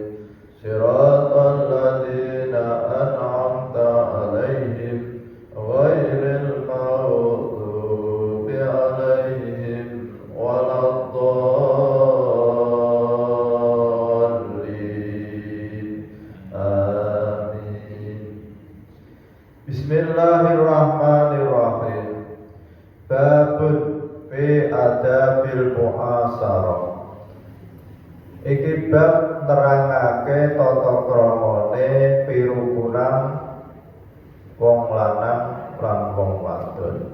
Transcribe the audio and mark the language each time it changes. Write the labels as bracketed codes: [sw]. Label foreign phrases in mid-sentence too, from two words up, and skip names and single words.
[ar] صراط الذين أنعمت عليهم غير المغضوب عليهم ولا الضالين. Amin. Bismillahirrahmanirrahim. باب في آداب المعاشرة. [jv] Iki bab nerangake tata kramane pirukunan wong lanang lan wong wadon.